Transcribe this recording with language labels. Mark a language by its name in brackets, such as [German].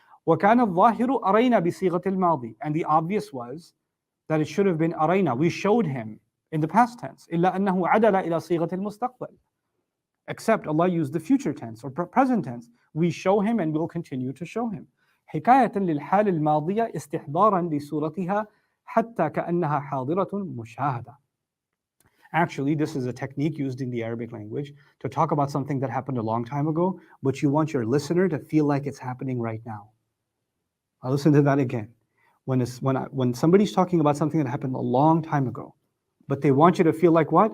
[Arabic] وَكَانَ الظَّاهِرُ أَرَيْنَا بِصِيغَةِ الْمَاضِي. [English] And the obvious was that it should have been أَرَيْنَا. We showed him in the past tense. [Arabic] إِلَّا أَنَّهُ عَدَلَ إِلَى صِيغَةِ الْمُسْتَقْبَلِ. [English] Except Allah used the future tense or present tense. We show him and will continue to show him. [Arabic] حكاية للحال الماضية استحضارا لصورتها حتى كأنها حاضرة مشاهدة. [English] Actually, this is a technique used in the Arabic language to talk about something that happened a long time ago, but you want your listener to feel like it's happening right now. I'll listen to that again. When somebody's talking about something that happened a long time ago, but they want you to feel like what?